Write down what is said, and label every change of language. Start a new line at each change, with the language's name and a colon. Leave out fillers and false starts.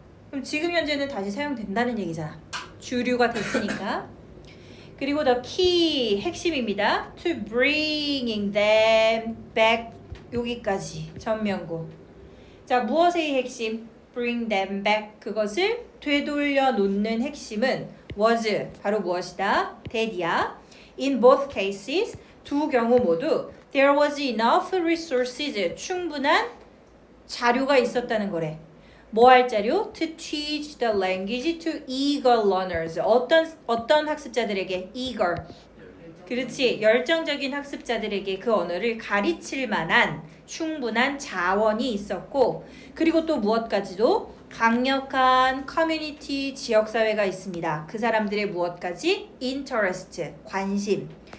Korean: 그럼 지금 현재는 다시 사용된다는 얘기잖아. 주류가 됐으니까. 그리고
English: the key
Korean: 핵심입니다.
English: To bringing them back
Korean: 여기까지 전면구. 자 무엇의 핵심?
English: Bring them back
Korean: 그것을 되돌려 놓는 핵심은 was 바로 무엇이다? that이야.
English: In both cases
Korean: 두 경우 모두
English: there was enough resources
Korean: 충분한 자료가 있었다는 거래. 뭐 할 자료?
English: To teach the language to eager learners.
Korean: 어떤 학습자들에게? eager. 그렇지. 열정적인 학습자들에게 그 언어를 가르칠 만한 충분한 자원이 있었고 그리고 또 무엇까지도 강력한 커뮤니티 지역사회가 있습니다. 그 사람들의 무엇까지? interest, 관심.